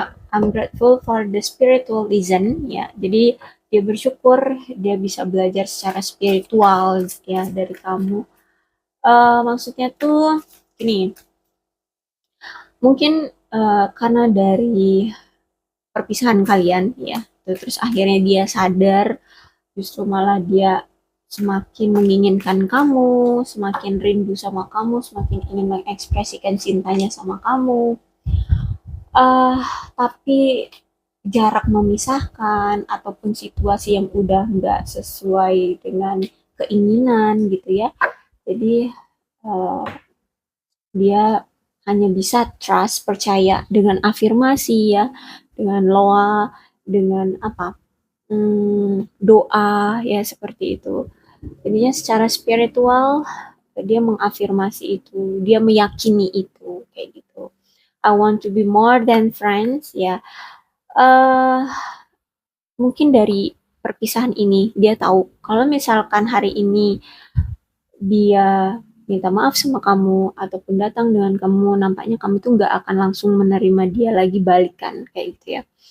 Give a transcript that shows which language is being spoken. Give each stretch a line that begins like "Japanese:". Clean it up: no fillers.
English: I'm grateful for the spiritual reason ya.
Indonesian: Jadi dia bersyukur dia bisa belajar secara spiritual ya dari kamu. Maksudnya tuh ini mungkin karena dari perpisahan kalian ya, terus akhirnya dia sadar, justru malah dia semakin menginginkan kamu, semakin rindu sama kamu, semakin ingin mengekspresikan cintanya sama kamu. uh, tapi jarak memisahkan ataupun situasi yang udah nggak sesuai dengan keinginan gitu ya, jadi uh, dia hanya bisa trust, percaya dengan afirmasi ya, dengan loa, dengan apa, doa ya seperti itu. Jadinya secara spiritual dia mengafirmasi itu, dia meyakini itu kayak gitu.
English: I want to be more than friends ya.
Indonesian: uh, Mungkin dari perpisahan ini dia tahu kalau misalkan hari ini dia minta maaf sama kamu ataupun datang dengan kamu, nampaknya kamu tuh nggak akan langsung menerima dia lagi balikan kayak gitu ya.